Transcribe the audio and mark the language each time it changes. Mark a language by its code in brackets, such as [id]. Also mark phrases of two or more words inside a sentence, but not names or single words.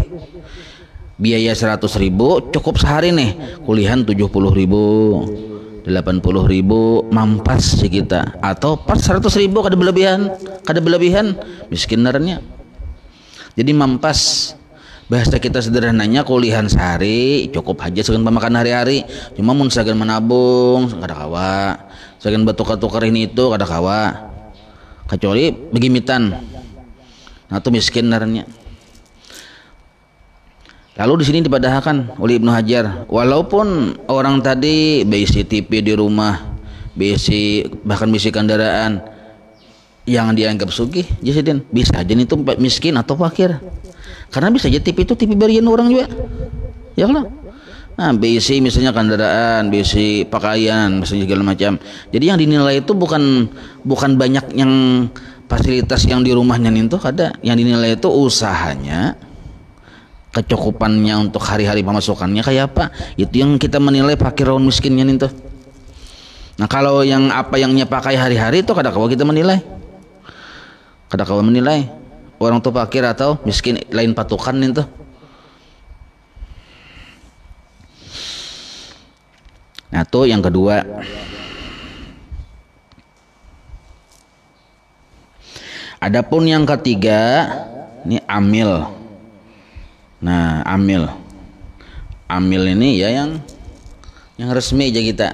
[id] Biaya 100.000 cukup sehari nih, kuliahan 70.000, 80.000, mampas sih kita. Atau pas 100.000 kada berlebihan, miskin narnya. Jadi mampas. Bahasa kita sederhananya kuliahan sehari cukup aja segan pemakan hari-hari. [bjn] Cuma mun sagan menabung kada kawa, sagan batukar-tukar ini itu kada kawa, kecuali begimitan. Nah itu miskin narnya. [id] Lalu di sini dipadahkan oleh Ibnu Hajar, walaupun orang tadi bisi TV di rumah, bahkan bisi kendaraan, yang dianggap sugih, jadi bisa aja itu miskin atau fakir. Karena bisa aja TV itu TV berian orang juga, ya kan? Nah, bisi misalnya kendaraan, bisi pakaian, misalnya segala macam. Jadi yang dinilai itu bukan banyak yang fasilitas yang di rumahnya itu ada. Yang dinilai itu usahanya, kecukupannya untuk hari-hari pemasukannya kayak apa. Itu yang kita menilai fakir atau miskinnya itu. Nah, kalau yang apa yang dia pakai hari-hari itu [bjn] kada kawa [id] kita menilai. [bjn] Kada kawa menilai orang tuh fakir atau miskin, lain patukan itu. [id] Nah, tuh yang kedua. Adapun yang ketiga, ini amil. Nah, amil ini ya yang resmi aja kita.